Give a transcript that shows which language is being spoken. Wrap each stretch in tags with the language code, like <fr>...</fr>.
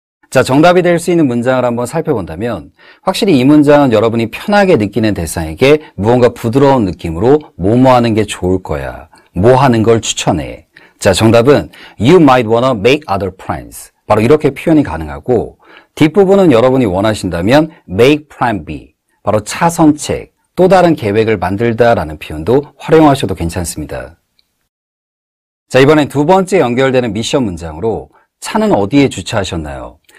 <ko>자, 정답이 될 수 있는 문장을 한번 살펴본다면 확실히 이 문장은 여러분이 편하게 느끼는 대상에게 무언가 부드러운 느낌으로 뭐뭐 하는 게 좋을 거야. 뭐 하는 걸 추천해. 자, 정답은</ko> <en>You might wanna make other plans.</en> <ko>바로 이렇게 표현이 가능하고 뒷부분은 여러분이 원하신다면 make plan B. 바로 차선책, 또 다른 계획을 만들다라는 표현도 활용하셔도 괜찮습니다. 자, 이번엔 두 번째 연결되는 미션 문장으로 차는 어디에 주차하셨나요?</ko>